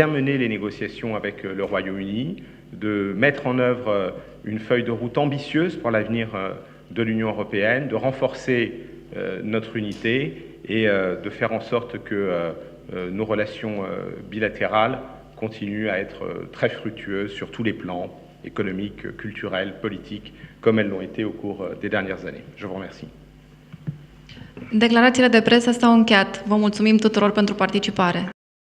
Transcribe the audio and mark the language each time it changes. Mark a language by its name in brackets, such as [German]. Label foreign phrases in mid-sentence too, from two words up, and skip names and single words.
[French] mener les négociations avec le Royaume-Uni, de mettre en œuvre une feuille de route ambitieuse pour l'avenir de l'Union européenne, de renforcer notre unité et de faire en sorte que nos relations bilatérales continuent à être très fructueuses sur tous les plans, économiques, culturels, politiques, comme elles l'ont été au cours des dernières années. Je vous remercie. [Romanian] Declarațiile de presă s-au încheiat. Vă mulțumim tuturor pentru participare.